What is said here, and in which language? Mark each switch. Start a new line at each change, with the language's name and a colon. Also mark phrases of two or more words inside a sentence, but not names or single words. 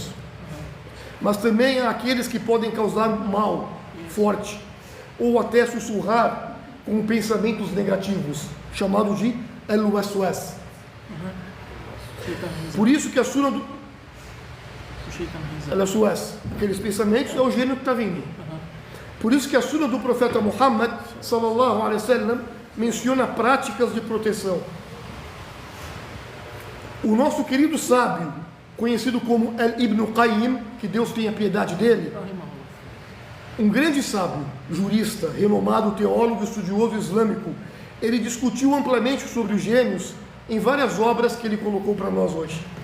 Portuguese: Mas também há aqueles que podem causar mal forte, ou até sussurrar com pensamentos negativos, chamados de al-waswas. Por isso que a Sura Ela aqueles pensamentos é o gênio que está vindo. Por isso que a sunna do profeta Muhammad
Arabic: صلى الله عليه وسلم
Portuguese: menciona práticas de proteção. O nosso querido sábio, conhecido como Ibn Qayyim, que Deus tenha piedade dele, um grande sábio, jurista, renomado teólogo e estudioso islâmico, ele discutiu amplamente sobre os gênios em várias obras que ele colocou para nós hoje.